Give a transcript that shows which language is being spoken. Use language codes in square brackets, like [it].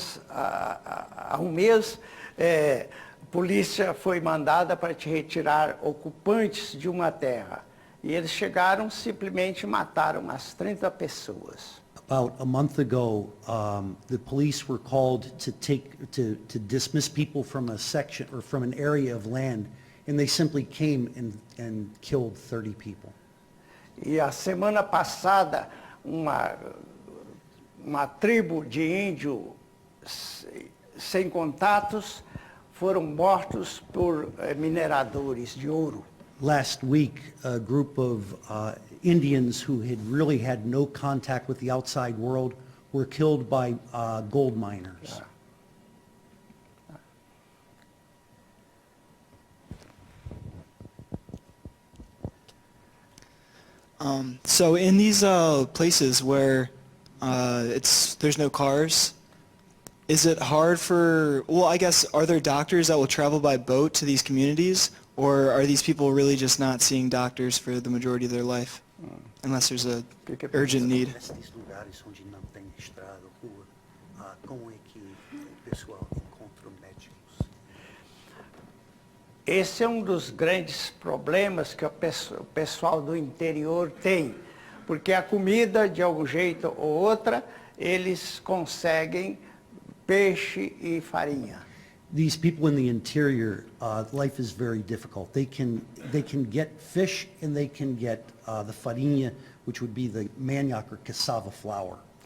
[pt] Há um mês, a polícia foi mandada para te retirar ocupantes de uma terra. E eles chegaram, simplesmente mataram umas 30 pessoas. [en] About a month ago, the police were called to dismiss people from a section or from an area of land, and they simply came and killed 30 people. [pt] E a semana passada, uma tribo de índio sem contatos foram mortos por mineradores de ouro. [en] Last week, a group of Indians who had really had no contact with the outside world were killed by gold miners. So in these places where there's no cars, is it hard I guess, are there doctors that will travel by boat to these communities, or are these people really just not seeing doctors for the majority of their life, unless there's a urgent need? [pt] Nesses lugares onde não tem estrada, rua, como é que o pessoal encontra médicos? Esse é um dos grandes problemas que o pessoal do interior tem, porque a comida, de algum jeito ou outra, eles conseguem peixe e farinha. [en] These people in the interior, life is very difficult. They can get fish and they can get the farinha, which would be the manioc or cassava flour.